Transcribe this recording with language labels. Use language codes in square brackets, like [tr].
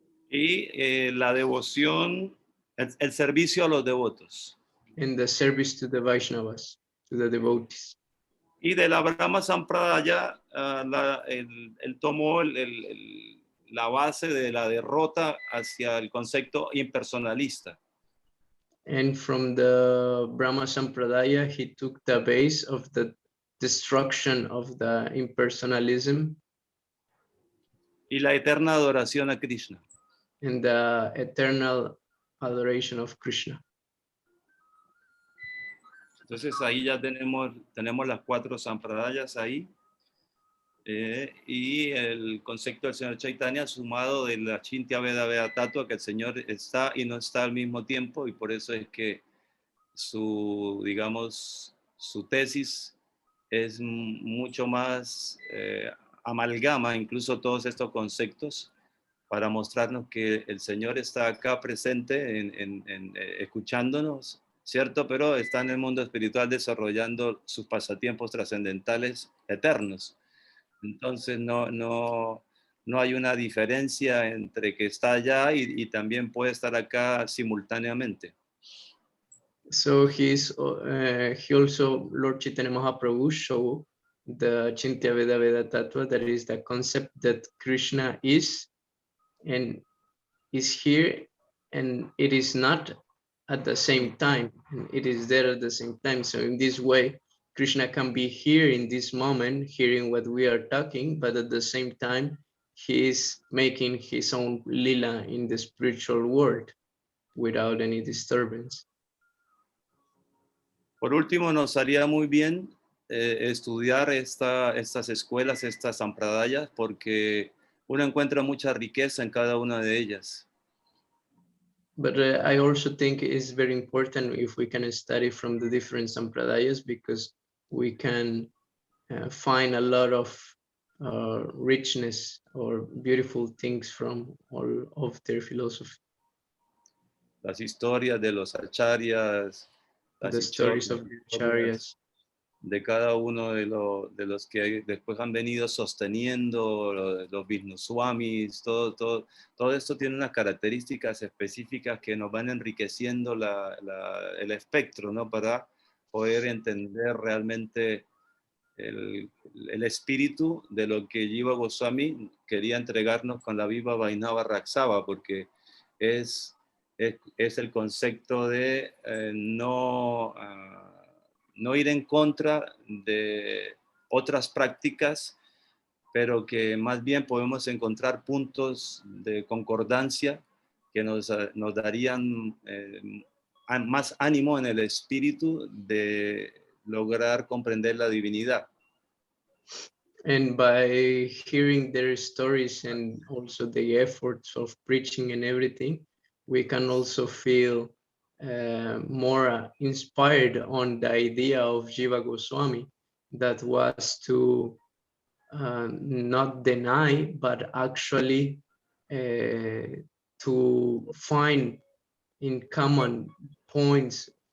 [es] Y la devoción, el servicio a los devotos. [en] And the service to the Vaishnavas, to the devotees. [es] Y de la Brahma Sampradaya, él tomó la base de la derrota hacia el concepto impersonalista. [en] And from the Brahma Sampradaya, he took the base of the destruction of the impersonalism. [es] Y la eterna adoración a Krishna. [en] And the eternal adoration of Krishna. [es] Entonces ahí ya tenemos las 4 sampradayas ahí. Y el concepto del señor Chaitanya sumado de la Achintya Veda Veda Tattva, que el señor está y no está al mismo tiempo, y por eso es que su tesis es mucho más amalgama incluso todos estos conceptos para mostrarnos que el Señor está acá presente escuchándonos, ¿cierto? Pero está en el mundo espiritual desarrollando sus pasatiempos trascendentales eternos. Entonces no hay una diferencia entre que está allá y también puede estar acá simultáneamente. [en] So he also, Lord Chaitanya Mahaprabhu, showed the Achintya Veda Veda Tattva, that is the concept that Krishna is and is here, and it is not at the same time. It is there at the same time. So in this way, Krishna can be here in this moment, hearing what we are talking, but at the same time, he is making his own lila in the spiritual world without any disturbance. [es] Por último, nos haría muy bien estudiar estas escuelas, estas sampradayas, porque uno encuentra mucha riqueza en cada una de ellas. [en] But I also think it's very important if we can study from the different sampradayas, because we can find a lot of richness or beautiful things from all of their philosophy. [es] Las historias de los acharyas, [en] the stories of the acharyas, [es] de cada uno de los que después han venido sosteniendo, los Visnuswamis, todo esto tiene unas características específicas que nos van enriqueciendo el espectro, ¿no? Para poder entender realmente el espíritu de lo que Jiva Goswami quería entregarnos con la Viva Vaisnava Raksava, porque es el concepto de no ir en contra de otras prácticas pero que más bien podemos encontrar puntos de concordancia que nos darían más ánimo en el espíritu de lograr comprender la divinidad. [en] And by hearing their stories and also the efforts of preaching and everything, we can also feel more inspired on the idea of Jiva Goswami, that was to not deny, but actually to find in common points